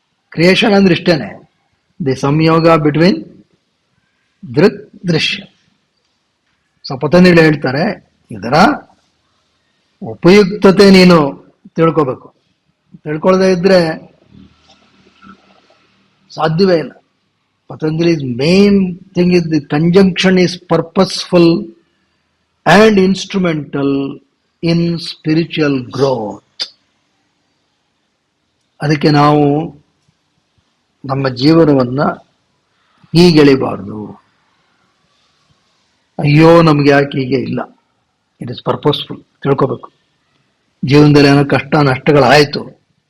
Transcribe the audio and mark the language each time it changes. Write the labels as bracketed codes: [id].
[kn] Creation ಅಂದ್ರೆ ಇಷ್ಟೇನೆ, the ಸಂಯೋಗ between ದೃಕ್ ದೃಶ್ಯ. ಸೊ ಪತಂಜಲಿ ಹೇಳ್ತಾರೆ, ಇದರ ಉಪಯುಕ್ತತೆ ನೀನು ತಿಳ್ಕೋಬೇಕು. ತಿಳ್ಕೊಳ್ಳದೆ ಇದ್ರೆ ಸಾಧ್ಯವೇ ಇಲ್ಲ. [en] Patanjali's main thing is the conjunction is purposeful and instrumental in spiritual growth. [kn] ಅದಕ್ಕೆ ನಾವು ನಮ್ಮ ಜೀವನವನ್ನ ಹೀಗೆಳಿಬಾರ್ದು. ಅಯ್ಯೋ ನಮ್ಗೆ ಯಾಕೆ ಹೀಗೆ ಇಲ್ಲ. [en] It is purposeful. [kn] ತಿಳ್ಕೋಬೇಕು. ಜೀವನದಲ್ಲಿ ಏನೋ ಕಷ್ಟ ನಷ್ಟಗಳಾಯ್ತು,